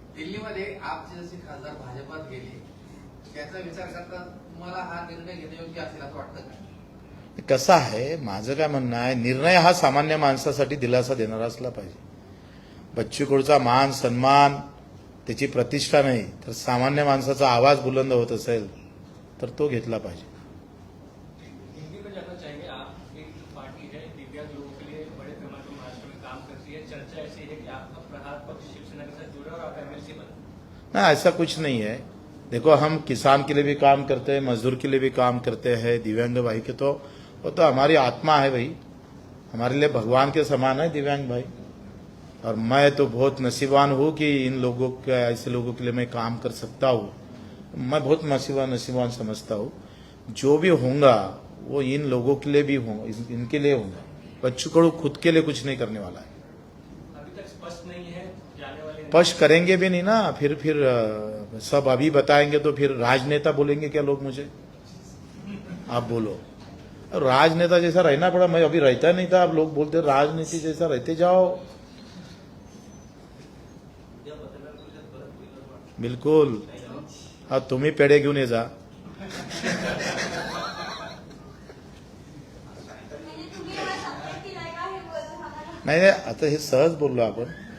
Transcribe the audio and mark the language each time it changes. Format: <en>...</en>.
<mr>दिल्लीमध्ये आपचे जसे खासदार भाजपात गेले त्याचा विचार करता तुम्हाला हा निर्णय घेणे योग्य असेल असं वाटतं का? कसं आहे, माझं काय म्हणणं आहे, निर्णय हा सामान्य माणसासाठी दिलासा देणारा असला पाहिजे. बच्चू कडूचा मान सन्मान, त्याची प्रतिष्ठा नाही तर सामान्य माणसाचा आवाज बुलंद होत असेल तर तो घेतला पाहिजे.</mr> <hi>हिंदी में जानना चाहेंगे, आप एक पार्टी है दिव्यांग लोगों के लिए बड़े पैमाने पर महाराष्ट्र में काम करती है, चर्चा ऐसी है कि आपका प्रहार पक्ष शिवसेना के साथ जुड़ा और आप एमएलसी बने. ना ऐसा कुछ नहीं है. देखो हम किसान के लिए भी काम करते हैं, मजदूर के लिए भी काम करते हैं, दिव्यांग भाई के तो वो तो हमारी आत्मा है भाई. हमारे लिए भगवान के समान है दिव्यांग भाई. और मैं तो बहुत नसीबान हूँ कि इन लोगों के ऐसे लोगों के लिए मैं काम कर सकता हूँ. मैं बहुत नसीबान समझता हूँ. जो भी होगा वो इन लोगों के लिए भी होगा, इनके लिए होगा. बच्चू कडू खुद के लिए कुछ नहीं करने वाला है. अभी तक स्पष्ट नहीं है जाने वाले स्पष्ट करेंगे भी नहीं ना. फिर सब अभी बताएंगे तो फिर राजनेता बोलेंगे क्या लोग मुझे? आप बोलो. राजनेता जैसा रहना पड़ा. मैं अभी रहता नहीं था, अब लोग बोलते राजनीति जैसा रहते जाओ.</hi> <mr>या पत्रकार परिषद परत होईल असं वाटतं. बिलकुल. हा तुम्ही पेढे घेऊन ये जा. म्हणजे तुम्ही मला सपोर्ट केलाय का हे बोलून आम्हाला? नाही आता हे सहज बोललो आपण.</mr>